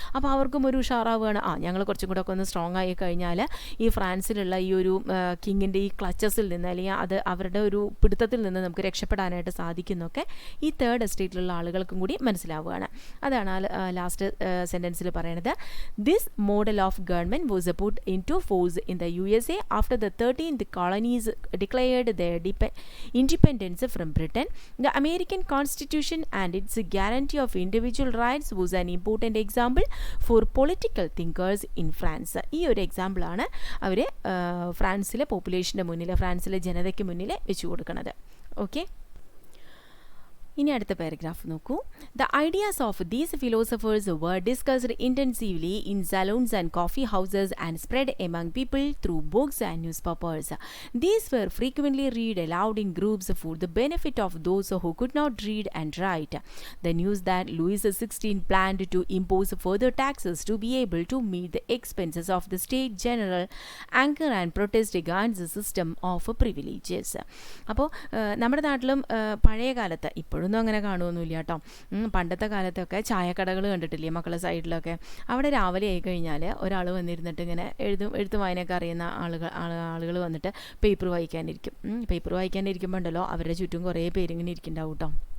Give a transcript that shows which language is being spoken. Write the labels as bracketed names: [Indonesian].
[Malayalam] അപ്പോൾ അവർക്കും ഒരു ഉഷാറാവുകയാണ്, ഞങ്ങൾ കുറച്ചും കൂടെ ഒക്കെ ഒന്ന് സ്ട്രോങ് ആയി കഴിഞ്ഞാൽ ഈ ഫ്രാൻസിലുള്ള ഈ ഒരു കിങ്ങിൻ്റെ ഈ ക്ലച്ചസിൽ നിന്ന് അല്ലെങ്കിൽ അത് അവരുടെ ഒരു പിടുത്തത്തിൽ നിന്ന് നമുക്ക് രക്ഷപ്പെടാനായിട്ട് സാധിക്കുന്നൊക്കെ ഈ തേർഡ് എസ്റ്റേറ്റിലുള്ള ആളുകൾക്കും കൂടി മനസ്സിലാവുകയാണ്. അതാണ് ലാസ്റ്റ് സെൻറ്റൻസിൽ പറയുന്നത്. [English] This model of government was put in to force in the USA after the 13th colonies declared their independence from Britain. The American Constitution and its guarantee of individual rights was an important example for political thinkers in France. [Malayalam] ഈ ഒരു എക്സാമ്പിളാണ് അവർ ഫ്രാൻസിലെ പോപ്പുലേഷൻ്റെ മുന്നിൽ, ഫ്രാൻസിലെ ജനതയ്ക്ക് മുന്നിൽ വെച്ചു കൊടുക്കുന്നത്. ഓക്കെ, ഇനി അടുത്ത പാരഗ്രാഫ് നോക്കൂ. [English] The ideas of these philosophers were discussed intensively in saloons and coffee houses and spread among people through books and newspapers. These were frequently read aloud in groups for the benefit of those who could not read and write. The news that Louis XVI planned to impose further taxes to be able to meet the expenses of the state general anger and protest against the system of privileges. [Malayalam] അപ്പോൾ നമ്മുടെ നാട്ടിലും പഴയ കാലത്ത്, ഇപ്പോഴും ഒന്നും അങ്ങനെ കാണുമൊന്നുമില്ല കേട്ടോ. പണ്ടത്തെ കാലത്തൊക്കെ ചായക്കടകൾ കണ്ടിട്ടില്ലേ മക്കളെ സൈഡിലൊക്കെ? അവിടെ രാവിലെ ആയി കഴിഞ്ഞാൽ ഒരാൾ വന്നിരുന്നിട്ട് ഇങ്ങനെ എഴുത്തും വായനയൊക്കെ അറിയുന്ന ആളുകൾ വന്നിട്ട് പേപ്പർ വായിക്കാനിരിക്കും. പേപ്പർ വായിക്കാനിരിക്കുമ്പോൾ ഉണ്ടല്ലോ അവരുടെ ചുറ്റും കുറേ പേരിങ്ങനെ ഇരിക്കുന്നുണ്ടാവും കേട്ടോ.